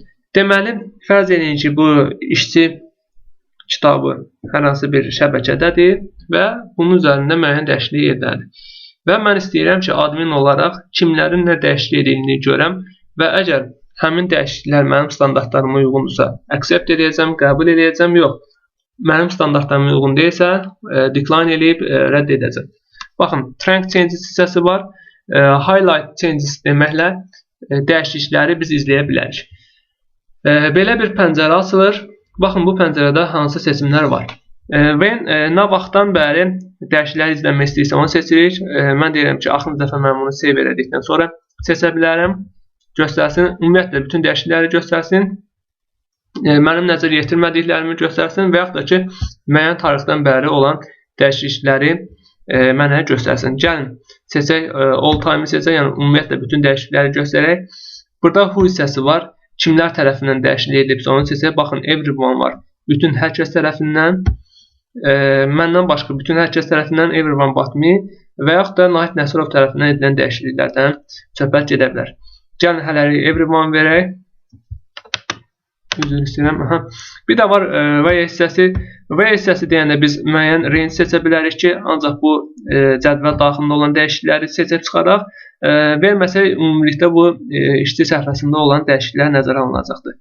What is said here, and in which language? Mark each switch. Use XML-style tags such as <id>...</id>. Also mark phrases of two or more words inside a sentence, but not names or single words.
<az>Deməli, fərz edin ki, bu işçi kitabı hər hansı bir şəbəkədədir və bunun üzərində müəyyən dəyişiklik edəlir. Və mən istəyirəm ki, admin olaraq kimlərin nə dəyişiklik edildiyini görəm və əgər həmin dəyişikliklər mənim standartlarıma uyğundursa, accept edəcəm, qəbul edəcəm, yox. Mənim standartlarıma uyğun deyilsə, decline edib rədd edəcəm. Baxın,</az> <en>trunk changes</en> <az>hissəsi var.</az> <en>Highlight changes</en> <az>deməklə dəyişiklikləri biz izləyə bilərik. Belə bir pəncərə açılır. Baxın, bu pəncərədə hansı seçimlər var. Və nə vaxtdan bəri dəyişiklikləri izləmək istəyirsə, onu seçirik. Mən deyirəm ki, axırıncı dəfə mən bunu save elədikdən sonra seçə bilərəm. Göstərsin, ümumiyyətlə bütün dəyişiklikləri göstərsin, mənim nəzər yetirmədiklərimi göstərsin və yaxud da ki, müəyyən tarixdən bəri olan dəyişiklikləri mənə göstərsin. Gəlin, seçək,</az> <en>all time</en> <az>seçək, yəni ümumiyyətlə bütün dəyişiklikləri göstərək. Burada who hissəsi var, kimlər tərəfindən dəyişiklik edilibsə onu seçək. Baxın, everyone var, bütün hər kəs tərəfindən, məndən başqa bütün hər kəs tərəfindən</az> <en>everyone but me</en> <az>və yaxud da Nahid Nəsirov tərəfindən edilən dəyişikliklərdən söhbət gedə bilər. Gəlin hələlik everyone verək. Üzr istəyirəm. Bir də var və hissəsi. Və hissəsi deyəndə biz müəyyən range seçə bilərik ki, ancaq bu cədvəl daxilində olan dəyişiklikləri seçib çıxaraq verməsək ümumilikdə bu işçi səhifəsində olan dəyişikliklər nəzərə alınacaqdır.</az>